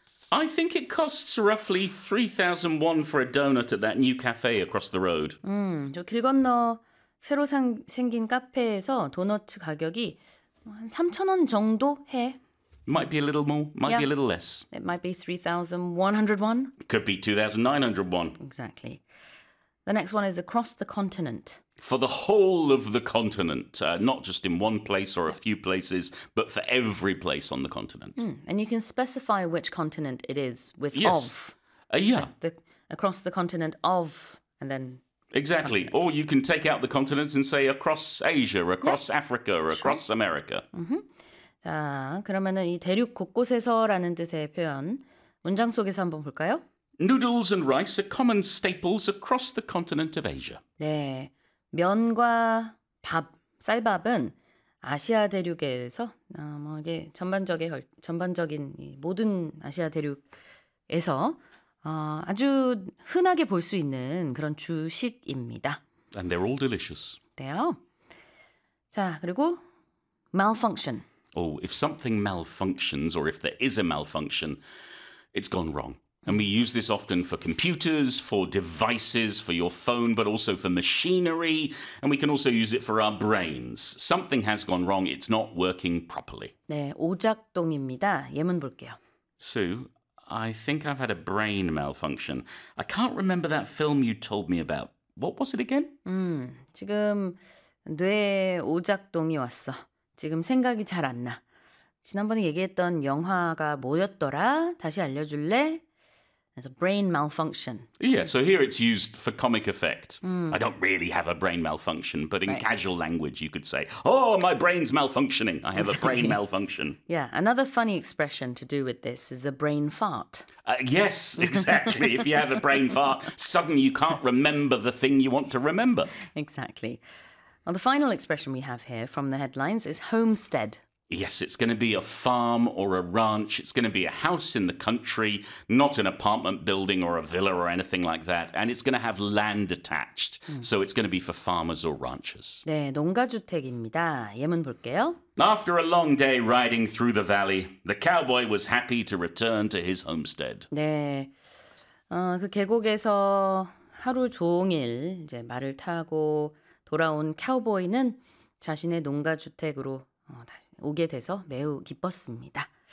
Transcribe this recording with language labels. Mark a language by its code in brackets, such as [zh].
[en] I think it costs roughly 3,000 won for a donut at that new cafe across the road. [ko] 저 길 건너 새로 생긴 카페에서 도넛 가격이 한 3,000원 정도 해. [en] Might be a little more, might be a little less. It might be 3,100 won. Could be 2,900 won. Exactly. The next one is across the continent. For the whole of the continent, not just in one place or a few places, but for every place on the continent. And you can specify which continent it is with of. Across the continent of, and then... Exactly. Or you can take out the continents and say across Asia, across Africa, or across America. [ko] 자, 그러면은 이 대륙 곳곳에서라는 뜻의 표현 문장 속에서 한번 볼까요? [en] Noodles and rice are common staples across the continent of Asia. [ko] 네, 면과 밥, 쌀밥은 아시아 대륙에서 뭐 이게 전반적인 이 모든 아시아 대륙에서 아주 흔하게 볼 수 있는 그런 주식입니다. [en] And they're all delicious. [ko] 네요. 자, 그리고 malfunction. [en] Oh, if something malfunctions or if there is a malfunction, it's gone wrong. And we use this often for computers, for devices, for your phone, but also for machinery. And we can also use it for our brains. Something has gone wrong. It's not working properly. [ko] 네, 오작동입니다. 예문 볼게요. [en] Sue, I think I've had a brain malfunction. I can't remember that film you told me about. What was it again? [ko] 지금 뇌 오작동이 왔어. 지금 생각이 잘 안 나. 지난번에 얘기했던 영화가 뭐였더라? 다시 알려줄래? [en] It's a brain malfunction. Yeah, so here it's used for comic effect. I don't really have a brain malfunction, but in casual language you could say, oh, my brain's malfunctioning. I have a brain malfunction. Yeah, another funny expression to do with this is a brain fart. Yes, exactly. If you have a brain fart, suddenly you can't remember the thing you want to remember. Exactly. Well, the final expression we have here from the headlines is homestead. Yes, it's going to be a farm or a ranch. It's going to be a house in the country, not an apartment building or a villa or anything like that. And it's going to have land attached. So it's going to be for farmers or ranchers. [ko] 네, 농가주택입니다. 예문 볼게요. [en] After a long day riding through the valley, the cowboy was happy to return to his homestead. [ko] 네, 그 계곡에서 하루 종일 이제 말을 타고 돌아온 카우보이는 자신의 농가주택으로 다시 오게 돼서 매우 기뻤습니다.